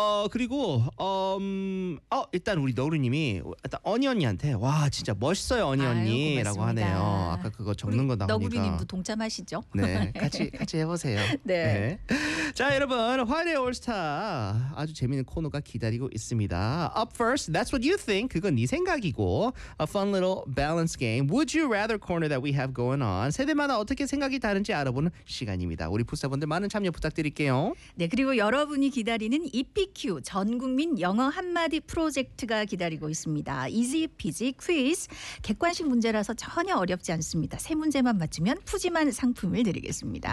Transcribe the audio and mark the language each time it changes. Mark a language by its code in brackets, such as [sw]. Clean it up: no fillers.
[ko] 그리고 일단 우리 너루님이 언니한테 와 진짜 멋있어요 언니. 언니라고 하네요. 아까 그거 적는 거 나오니까. 너구리님도 동참하시죠? 네, 같이 해보세요. 네. 네. 자, 여러분, 화요일의 올스타 아주 재미있는 코너가 기다리고 있습니다. [en] Up first, that's what you think. [ko] 그건 네 생각이고. [en] A fun little balance game. Would you rather corner that we have going on. [ko] 세대마다 어떻게 생각이 다른지 알아보는 시간입니다. 우리 부사분들 많은 참여 부탁드릴게요. 네, 그리고 여러분이 기다리는 EPQ 전국민 영어 한마디 프로젝트가 기다리고 있습니다. [en] Easy Peasy Quiz. [ko] 객관식 문제라서 전혀 어렵지 않습니다. 세 문제만 맞추면 푸짐한 상품을 드리겠습니다.